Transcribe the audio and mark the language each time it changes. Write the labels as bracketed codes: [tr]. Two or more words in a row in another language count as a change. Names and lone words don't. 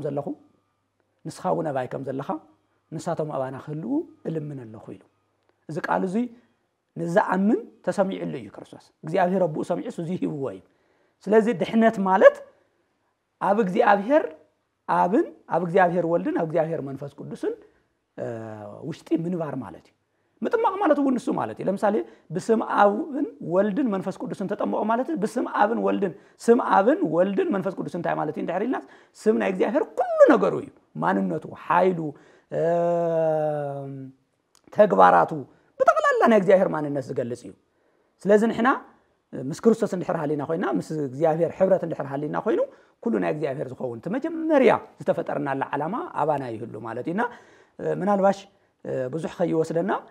[ti] ዘለኹ ንስኻ እውን ኣባይ ከም ዘለኻ ንሳቶም ኣባና ክህልው እልምን ኣለኹ ኢሉ እዚ ቃል እዚ ንዝኣምን ተሰሚዕሉ እዩ ክርስቶስ እግዚአብሔር ኣቦኡ ሰሚዑስ እዚ ሂብዎ እዩ ስለዚ ድሕነት ማለት ኣብ እግዚአብሔር አብን ኣብ እግዚአብሔር ወልድን ኣብ እግዚአብሔር መንፈስ ቅዱስን ውሽጢ ምንባር ማለት እዩ ምጥማቅ ማለት እውን ንሱ ማለት እዩ ለምሳሌ በስም አብን ወልድን መንፈስ ቅዱስን ተጠምቆ ማለት በስም አብን ወልድን ስም አብን ወልድን መንፈስ ቅዱስን ታይ ማለት እንድሕሪልና ስም ናይ እግዚአብሔር ኩሉ ነገሩ እዩ ማንነቱ ኃይሉ ተግባራቱ በጠቅላላ ናይ እግዚአብሔር ማንነት ዝገልጽ እዩ ስለዚህ ንሕና ምስ ክርስቶስ እንድሕር ሃሊና ኮይና ምስ እግዚአብሔር ሕብረት እንድሕር ሃሊና ኮይኑ ኩሉ ናይ እግዚአብሔር ዝኸውን ተመጀመርያ ዝተፈጠረና ዓላማ አባና ይህሉ ማለት ኢና ምናልባሽ ብዙሕ ከይወስደና